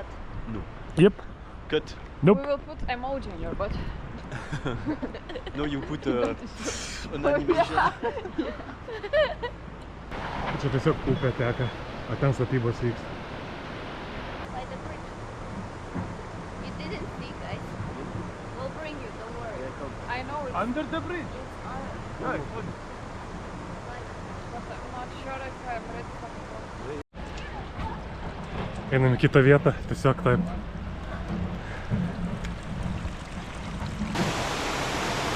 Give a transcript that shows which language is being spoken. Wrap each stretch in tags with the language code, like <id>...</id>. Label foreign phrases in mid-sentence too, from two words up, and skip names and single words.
<en>No. Yep. Cut. Nope. We will put emoji in your butt. No, you put an animation.</en> <lt>Čia tiesiog upė teka, o ten statybos vyks.</lt> <en>By the bridge. You didn't see, guys. We'll bring you, don't worry. I know it's Under the bridge. but I'm not sure if I'm ready for it.</en> <lt>Einam į kitą vietą, tiesiog taip.</lt>